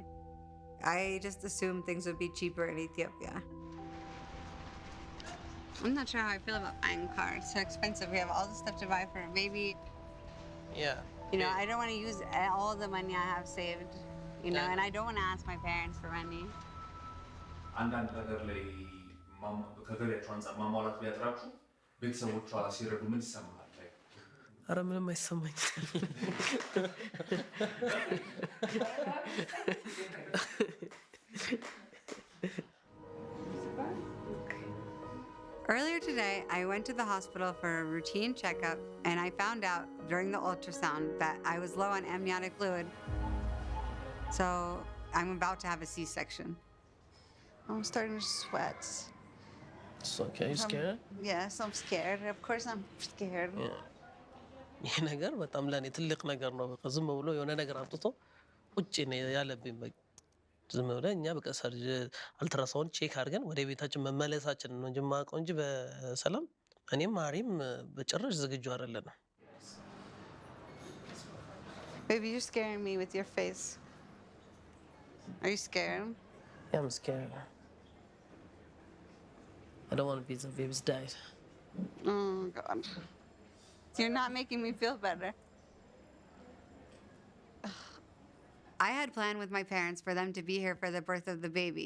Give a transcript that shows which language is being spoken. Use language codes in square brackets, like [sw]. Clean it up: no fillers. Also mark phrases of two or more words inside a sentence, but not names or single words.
[en] I just assumed things would be cheaper in Ethiopia. I'm not sure how I feel about buying a car. It's so expensive. We have all this stuff to buy for a baby. Yeah. You know, I don't want to use all the money I have saved, you know, and I don't want to ask my parents for money. [am] አንዳንድ ነገር ላይ ከገበያቸው አንጻር ማሟላት ቢያጥራችሁ ቤተሰቦቿ ሲረዱ ምን ይሰማሃል? ኧረ ምንም አይሰማኝ። [en] Earlier today, I went to the hospital for a routine checkup, and I found out during the ultrasound that I was low on amniotic fluid. So I'm about to have a C-section. I'm starting to sweat. It's okay. You scared? Yes, I'm scared. Of course I'm scared. Yeah. [am] ይሄ ነገር በጣም ለኔ ትልቅ ነገር ነው። በቃ ዝም ብሎ የሆነ ነገር አምጥቶ ቁጭ ነው ያለብኝ። በቃ ዝም ብለን እኛ በቃ [en] ultrasound check [am] አድርገን ወደ ቤታችን መመለሳችን ነው እንጂ የማውቀው እንጂ በሰላም እኔም አሪም በጭራሽ ዝግጁ አይደለንም። [en] Baby, you're scaring me with your face. Are you scared? Yeah, I'm scared. I don't want to be the baby's dad. Oh, God. You're not making me feel better. I had planned with my parents for them to be here for the birth of the baby.